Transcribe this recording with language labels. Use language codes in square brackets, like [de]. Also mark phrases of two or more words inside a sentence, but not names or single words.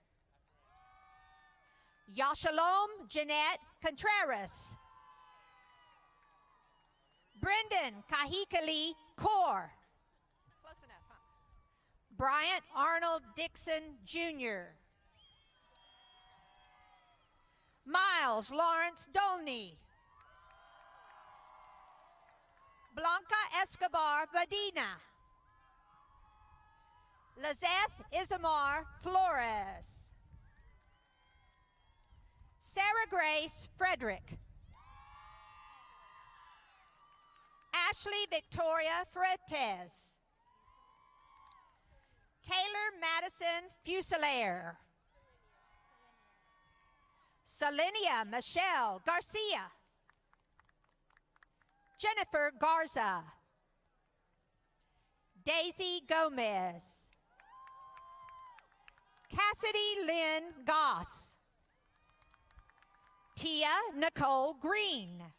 [en] Yashalom Jeanette Contreras. Brendan Kahikali Kaur. Close enough, huh? Bryant Arnold Dixon Jr. Miles Lawrence Dolney. Blanca Escobar Medina. Lizeth Isamar Flores. Sarah Grace Frederick. Ashley Victoria Fretes. Taylor Madison Fusilier. Salinia Michelle Garcia. Jennifer Garza. Daisy Gomez. Cassidy Lynn Goss. Tia Nicole Green.